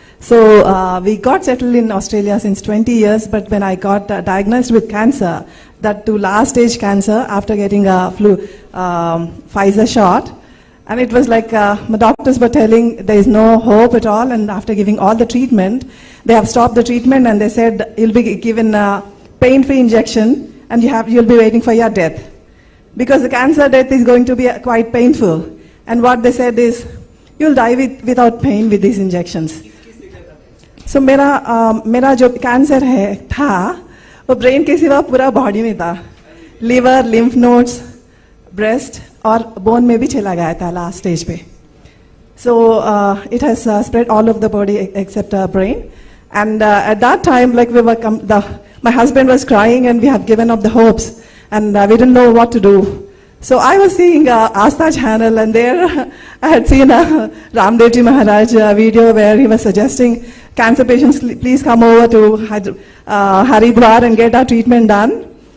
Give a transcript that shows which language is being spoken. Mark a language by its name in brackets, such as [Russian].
[English] So we got settled in Australia since 20 years, but when I got diagnosed with cancer, that to last stage cancer after getting a Pfizer shot, and it was like my doctors were telling there is no hope at all, and after giving all the treatment, they have stopped the treatment and they said you'll be given a pain-free injection and you'll be waiting for your death. Because the cancer death is going to be quite painful. And what they said is, you'll die without pain with these injections. [Hindi] So मेरा जो cancer था वो brain के सिवा पूरा body में था. Liver, lymph nodes, breast और बोन में भी चला गया था लास्ट स्टेज पे. [English] So it has spread all over the body except brain. And at that time, like my husband was crying and we have given up the hopes. And we didn't know what to do. So I was seeing Asta channel, and there I had seen a Ramdev Ji Maharaj video where he was suggesting cancer patients please come over to Haridwar and get our treatment done.